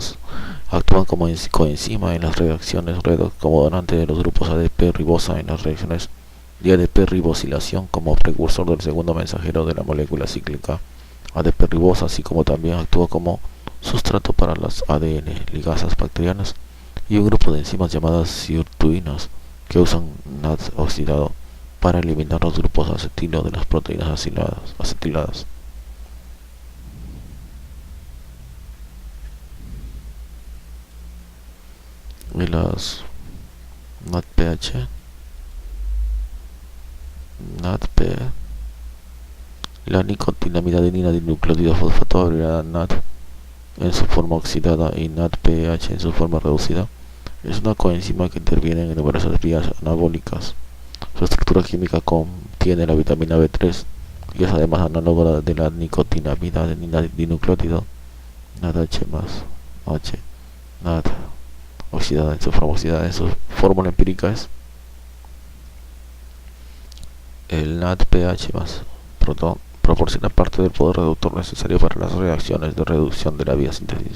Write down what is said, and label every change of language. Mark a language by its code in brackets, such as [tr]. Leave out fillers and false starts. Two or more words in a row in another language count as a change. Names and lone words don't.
[es] Actúan como coenzima en las reacciones redox, como donante de los grupos ADP ribosa en las reacciones de ADP ribosilación, como precursor del segundo mensajero de la molécula cíclica ADP ribosa, así como también actúa como sustrato para las ADN ligasas bacterianas y un grupo de enzimas llamadas sirtuinas que usan NAD oxidado para eliminar los grupos acetilo de las proteínas acetiladas. Y las NADPH, la nicotinamida adenina dinucleótido fosfato abreviada NAD en su forma oxidada y NADPH en su forma reducida es una coenzima que interviene en numerosas vías anabólicas. Su estructura química contiene la vitamina B3 y es además análoga de la nicotinamida adenina dinucleótido NADH más H, NAD oxidada en su forma oxidada. En su fórmula empírica es el NADPH más protón proporciona parte del poder reductor necesario para las reacciones de reducción de la biosíntesis.